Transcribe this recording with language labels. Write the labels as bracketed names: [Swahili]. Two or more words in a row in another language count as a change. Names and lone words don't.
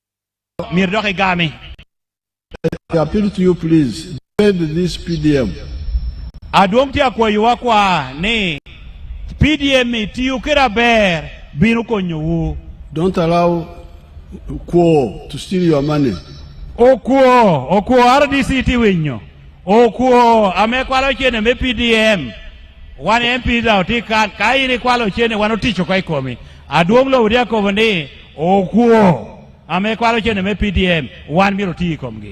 [English] I appeal to you, please, defend this PDM. [Lango (Uganda)] Aduong tia kwa yuwa kwa ni PDM tiyu kira ber binu konyo. [English] Don't allow Quo to steal your money. [Lango (Uganda)] Okuo RDC ti winyo. Okuo ame kwalo chene me PDM. Wan MP da oti ka iri kwalo chene wan oticho kai komi. Aduong lo udia kovoni okuo ame kwalo chene me PDM wan biro ti komgi.